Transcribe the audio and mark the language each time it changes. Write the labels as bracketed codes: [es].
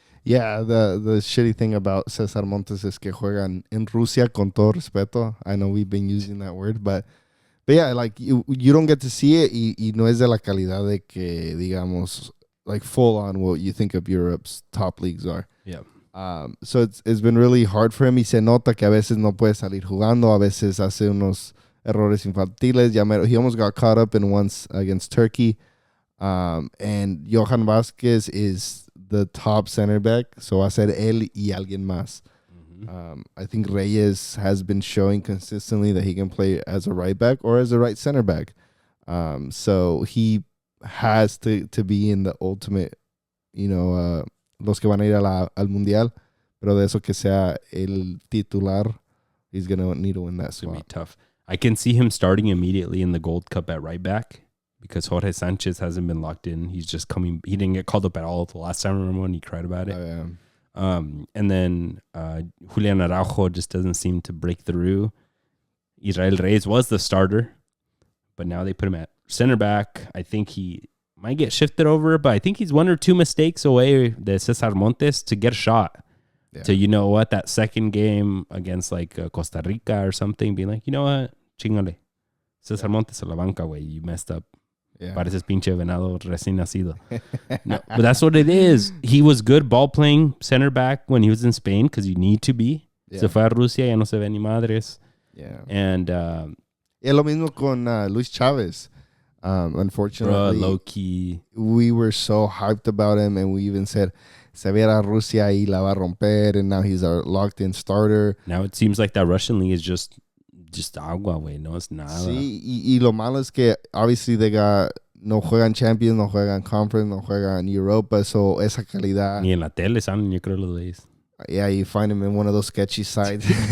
[en] Yeah, the shitty thing about Cesar Montes is [es] que juegan en Rusia, con todo respeto. [en] I know we've been using that word, but yeah, like you don't get to see it [es] y no es de la calidad de que, digamos, [en] like full on what you think of Europe's top leagues are. Yeah. So it's been really hard for him [es] y se nota que a veces no puede salir jugando, a veces hace unos errores infantiles. [en] He almost got caught up in once against Turkey. And Johan Vázquez is the top center back. [es] So va a ser él y alguien más. Mm-hmm. [en] I think Reyes has been showing consistently that he can play as a right back or as a right center back. So he has to be in the ultimate, [es] los que van a ir al Mundial. Pero de eso que sea el titular, [en] he's going to need to win that slot. It's going to be tough. I can see him starting immediately in the Gold Cup at right back because Jorge Sanchez hasn't been locked in. He's just coming. He didn't get called up at all the last time. Remember when he cried about it? Oh, yeah. And then Julian Araujo just doesn't seem to break through. Israel Reyes was the starter, but now they put him at center back. I think he might get shifted over, but I think he's 1 or 2 mistakes away, the Cesar Montes, to get a shot. Yeah. To, that second game against like Costa Rica or something, being like, you know what, chingale. [es] Cesar Montes a la banca, güey, [en] you messed up. Yeah. [es] Pareces pinche venado recién nacido. [en] No, but that's what it is. He was good ball playing center back when he was in Spain because you need to be. Yeah. [es] Se fue a Rusia, ya no se ve ni madres. [en] Yeah. And [es] Es lo mismo con Luis Chavez. [en] Unfortunately, low key, we were so hyped about him, and we even said, [es] "Se verá Rusia y la va a romper," [en] and now he's our locked-in starter. Now it seems like that Russian league is just [es] agua, güey. No es nada. Sí, y lo malo es que obviously no juegan Champions, no juegan Conference, no juegan Europa, so esa calidad. Ni en la tele salen, yo creo, los güeyes. [en] Yeah, you find him in one of those sketchy sites.